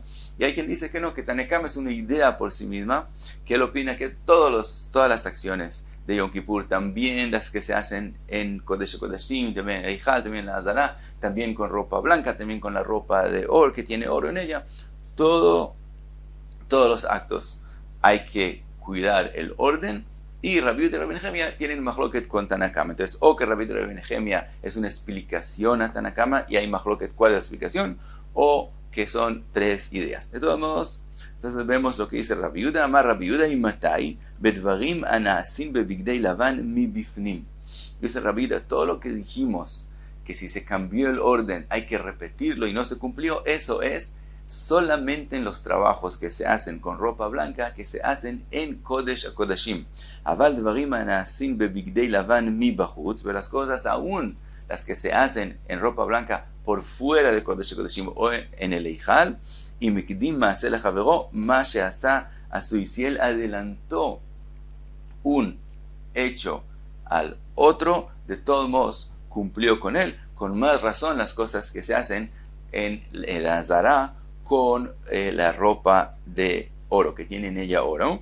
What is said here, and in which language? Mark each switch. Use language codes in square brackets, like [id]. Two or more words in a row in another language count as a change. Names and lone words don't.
[es] Y hay quien dice que no, que Tanakama es una idea por sí misma, que él opina que todas las acciones de Yom Kippur, también las que se hacen en [he] קודש קודשים, [es] también en el Eijal, también en la Azara, también con ropa blanca, también con la ropa de oro, que tiene oro en ella, todos los actos hay que cuidar el orden. Y Rabbi Yehuda y Rabbi Nehemia tienen machloket con Tanakama. Entonces, o que Rabbi Yehuda y Rabbi Nehemia es una explicación a Tanakama y hay machloket cuál es la explicación, o que son tres ideas. De todos modos, entonces vemos lo que dice Rabbi Yehuda, [he] אמר רבי יהודה ומתי בדברים הנעשים בבגדי לבן מבפנים. [es] Dice Rabbi Yehuda, todo lo que dijimos, que si se cambió el orden hay que repetirlo y no se cumplió, eso es solamente en los trabajos que se hacen con ropa blanca, que se hacen en [he] קודש הקודשים. אבל דברים הנעשים בבגדי לבן מבחוץ, [es] pero las cosas aún las que se hacen en ropa blanca por fuera de [he] קודש הקודשים [es] o en el Eijal, y [he] מקדים מעשה לחבירו מה שעשה עשוי. [es] Si él adelantó un hecho al otro, de todos modos cumplió con él. Con más razón las cosas que se hacen en el Azara con la ropa de oro, que tiene en ella oro.